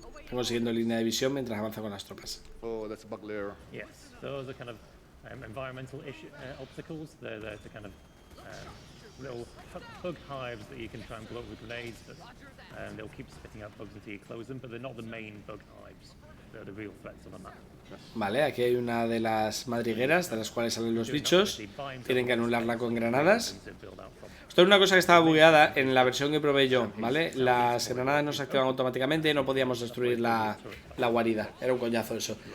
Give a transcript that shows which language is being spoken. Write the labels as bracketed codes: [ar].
[es] Consiguiendo línea de visión mientras avanza con las tropas. [en] Oh, that's a bug layer. Yes, those are kind of environmental obstacles. They're the kind of little bug hives that you can try and blow up with grenades, but they'll keep spitting out bugs until you close them, but they're not the main bug hives. the real threats on the map. [es] Vale, aquí hay una de las madrigueras de las cuales salen los bichos. Tienen que anularla con granadas. Esto es una cosa que estaba bugueada en la versión que probé yo, ¿vale? Las granadas no se activan automáticamente y no podíamos destruir la guarida. Era un coñazo eso.